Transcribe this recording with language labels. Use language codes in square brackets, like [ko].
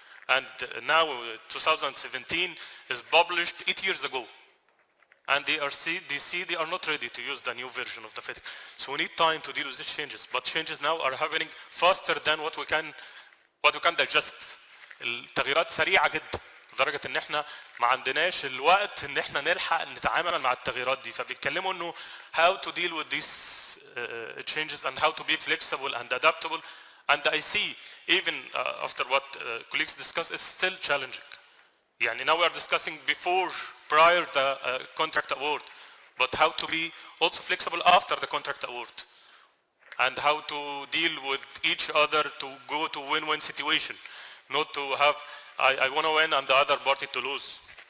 [en] And now 2017 is published 8 years ago. And they are not ready to use the new version of the FIDIC. So we need time to deal with these changes. But changes now are happening faster than what we can digest. [ar] التغييرات سريعة جدا لدرجة ان احنا ما عندناش الوقت ان احنا نلحق نتعامل مع التغييرات دي. فبيتكلموا انه [en] how to deal with these changes and how to be flexible and adaptable. And I see even after what colleagues discussed, it's still challenging. يعني now we are discussing prior the contract award, but how to be also flexible after the contract award, and how to deal with each other to go to win-win situation, not to have I want to win and the other party to lose.